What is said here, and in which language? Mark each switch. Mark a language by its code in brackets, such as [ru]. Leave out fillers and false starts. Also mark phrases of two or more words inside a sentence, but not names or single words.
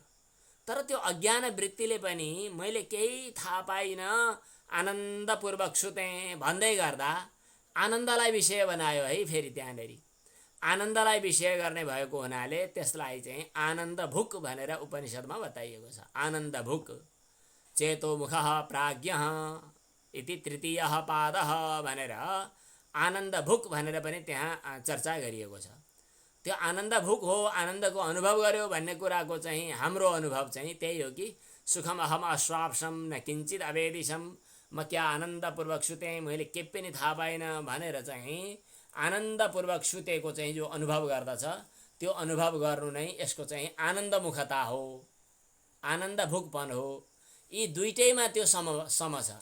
[ne] तर त्यो अज्ञान वृत्तिले पनि मैले केही थाहा पाइन, आनन्दपूर्वक सुतेँ भन्दै गर्दा आनन्दलाई विषय बनायो है। फेरि त्यहाँनिर आनन्दलाई विषय गर्ने भएको हुनाले त्यसलाई चाहिँ आनन्द भुक भनेर उपनिषदमा बताइएको छ। [sa] आनन्द भुक चेतो मुखः प्राज्ञः इति तृतीयः पादः [ne] भनेर आनन्द भुक भनेर पनि त्यहाँ चर्चा गरिएको छ। त्यो आनन्द भुक हो, आनन्दको अनुभव गर्यो भन्ने कुराको चाहिँ हाम्रो अनुभव चाहिँ त्यही हो कि [sa] सुखम अहम अश्वाप्सम न किञ्चित अवेदिशम, [ne] म क्या आनन्दपूर्वक सुतेँ, मैले केही पनि थाहा पाइनँ भनेर चाहिँ आनन्दपूर्वक सुतेको चाहिँ जो अनुभव गर्दछ त्यो अनुभव गर्नु नै यसको चाहिँ आनन्दमुखता हो, आनन्दभुकपन हो। यी दुईटैमा त्यो सम छ।